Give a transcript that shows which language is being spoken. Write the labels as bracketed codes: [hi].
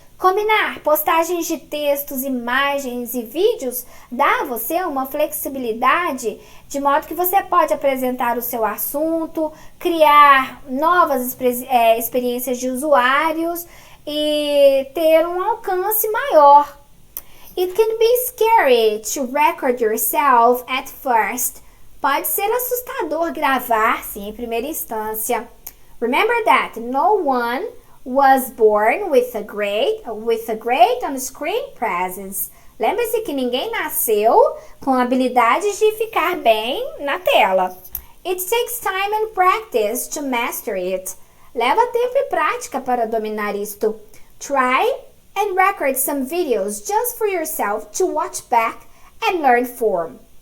[pt] Combinar postagens de textos, imagens e vídeos dá a você uma flexibilidade de modo que você pode apresentar o seu assunto, criar novas experiências de usuários e ter um alcance maior. [en] It can be scary to record yourself at first. [pt] Pode ser assustador gravar-se em primeira instância. [en] Remember that no one was born with a great on-screen presence. [pt] Lembre-se que ninguém nasceu com habilidades de ficar bem na tela. [en] It takes time and practice to master it. [pt] Leva tempo e prática para dominar isto. [en] Try and record some videos just for yourself to watch back and learn from.